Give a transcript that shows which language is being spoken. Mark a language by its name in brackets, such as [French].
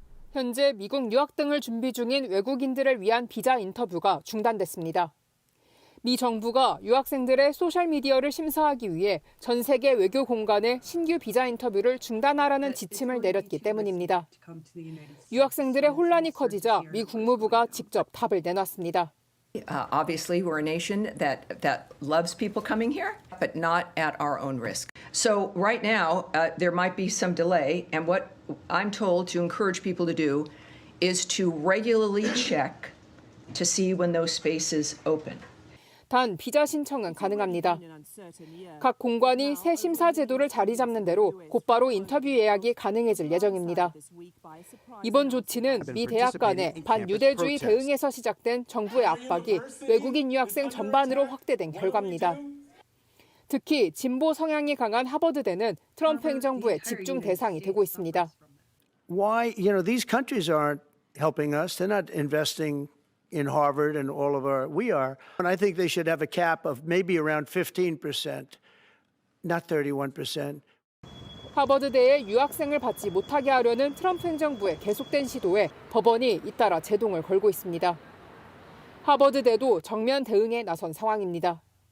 [Korean] 현재 미국 유학 등을 준비 중인 외국인들을 위한 비자 인터뷰가 중단됐습니다. 미 정부가 유학생들의 소셜미디어를 심사하기 위해 전 세계 외교 공간에 신규 비자 인터뷰를 중단하라는 지침을 내렸기 때문입니다. 유학생들의 혼란이 커지자 미 국무부가 직접 답을 내놨습니다. [English] Obviously, we're a nation that loves people coming here, but not at our own risk. So right now, there might be some delay, and what I'm told to encourage people to do is to regularly check to see when those spaces open. [Korean] 단 비자 신청은 가능합니다. 각 공관이 새 심사 제도를 자리 잡는 대로 곧바로 인터뷰 예약이 가능해질 예정입니다. 이번 조치는 미 대학 간의 반유대주의 대응에서 시작된 정부의 압박이 외국인 유학생 전반으로 확대된 결과입니다. 특히 진보 성향이 강한 하버드대는 트럼프 행정부의 집중 대상이 되고 있습니다. [English] Why, these countries aren't helping us. They're not investing in Harvard and all of we are. And I think they should have a cap of maybe around 15%, not 31%. [Korean] 하버드대에 유학생을 받지 못하게 하려는 트럼프 행정부의 계속된 시도에 법원이 잇따라 제동을 걸고 있습니다. 하버드대도 정면 대응에 나선 상황입니다.